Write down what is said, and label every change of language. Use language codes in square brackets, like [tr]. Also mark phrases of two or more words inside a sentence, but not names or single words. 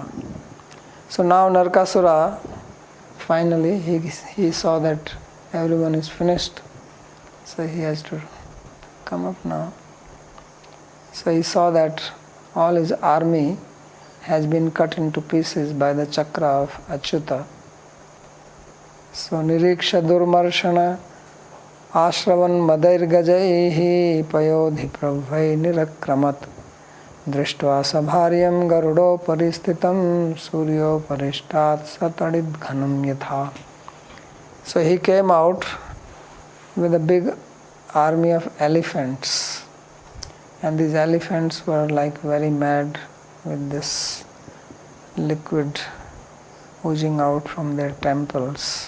[en] So now Narakasura, finally he saw that everyone is finished. So he has to come up now. So he saw that all his army has been cut into pieces by the chakra of Achyuta. [sa] So Niriksha Durmarshana Ashravan Madair Gajaihi Payodhi Prabhai Nirakramat Drishtva Sabharyam Garudo Paristitam Suryo Parishtat Satadid Ghanam Yatha. [en] So he came out with a big army of elephants. And these elephants were like very mad with this liquid oozing out from their temples.